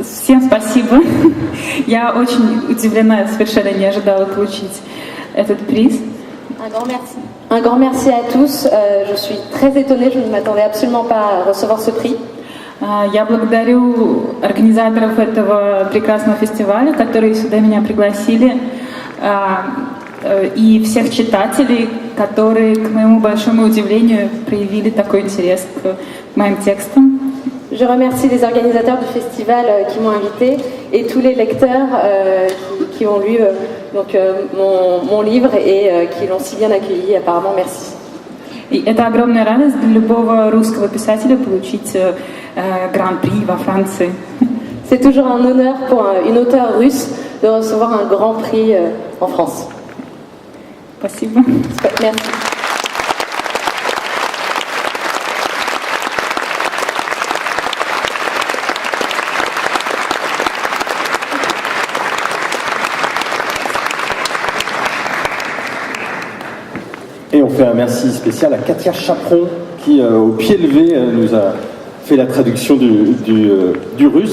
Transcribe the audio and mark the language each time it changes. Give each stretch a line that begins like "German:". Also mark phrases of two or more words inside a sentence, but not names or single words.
Russian: Всем спасибо. Я очень удивлена, совершенно не ожидала получить этот приз.
French: Un grand merci. Un grand merci à tous. Je suis très étonnée, je ne m'attendais absolument pas à recevoir ce prix.
Russian: Я благодарю организаторов этого прекрасного фестиваля, которые сюда меня пригласили, и всех читателей, которые, к моему большому удивлению, проявили такой интерес к моим текстам.
French: Je remercie les organisateurs du festival qui m'ont invité et tous les lecteurs qui ont lu mon livre et qui l'ont si bien accueilli. Apparemment, merci.
Russian: И это огромная радость для любого русского писателя получить гран-при во Франции.
French: C'est toujours un honneur pour une auteure russe de recevoir un grand prix en France.
Russian: Спасибо.
French: Merci. Et on fait un merci spécial à Katia Chaperon qui, au pied levé, nous a fait la traduction du russe.